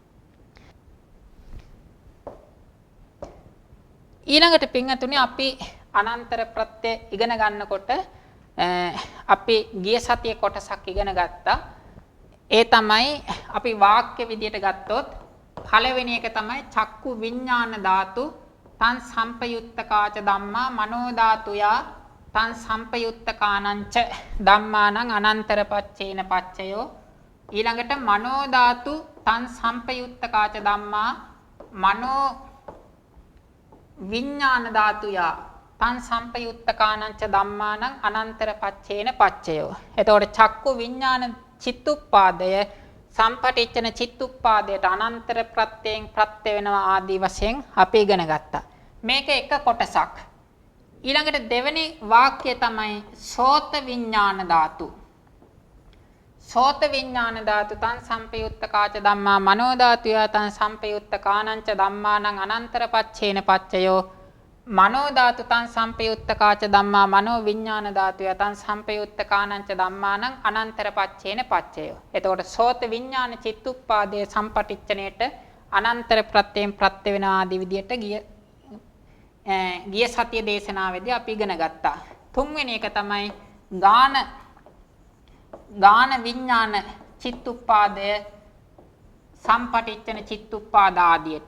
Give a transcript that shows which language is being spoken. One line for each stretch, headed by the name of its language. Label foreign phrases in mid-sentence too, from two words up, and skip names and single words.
Sinhala: ඊළඟට පින්වතුනි අපි අනන්තර ප්‍රත්‍ය ඉගෙන ගන්නකොට අපි ගිය සතියේ කොටසක් ඉගෙන ගත්තා. ඒ තමයි අපි වාක්‍ය විදියට ගත්තොත් පළවෙනි එක තමයි
Pali: චක්කු විඥාන ධාතු තං සම්පයුත්තකාච ධම්මා මනෝ ධාතුයා තං සම්පයුත්තකානංච ධම්මානං අනන්තර පච්චේන පච්චයෝ. ඊළඟට මනෝ ධාතු තං සම්පයුත්තකාච ධම්මා මනෝ විඥාන ධාතුයා තං සම්පයුත්තකානංච ධම්මානං අනන්තර පච්චේන පච්චයෝ.
Sinhala: එතකොට චක්කු විඥාන චිත්තුප්පාදය සම්පටිච්ඡන චිත්තුප්පාදයට අනන්තර ප්‍රත්‍යයෙන් ප්‍රත්‍ය වෙනවා ආදී වශයෙන් අපි ඉගෙන ගත්තා. මේක එක කොටසක්. ඊළඟට දෙවෙනි වාක්‍යය තමයි
Pali: සෝත විඥාන ධාතු. සෝත විඥාන ධාතු තං සම්පයුත්තකාච ධම්මා මනෝ ධාතුය තං සම්පයුත්තකානංච ධම්මානං අනන්තර පච්චේන පච්චයෝ. මනෝ ධාතු තං සම්පයුත්තකාච ධම්මා මනෝ විඥාන ධාතුය තං සම්පයුත්තකානංච ධම්මානං අනන්තර පච්චේන පච්චයෝ.
Sinhala: එතකොට සෝත විඥාන චිත්තුප්පාදයේ සම්පටිච්ඡනයේට අනන්තර ප්‍රත්‍යයෙන් ප්‍රත්‍ය වෙන ආදී විදියට ගිය සතිය දේශනාවේදී අපි ඉගෙන ගත්තා. තුන්වෙනි එක තමයි ගාන විඥාන චිත්තුප්පාදය සම්පටිච්ඡන චිත්තුප්පාද ආදියට.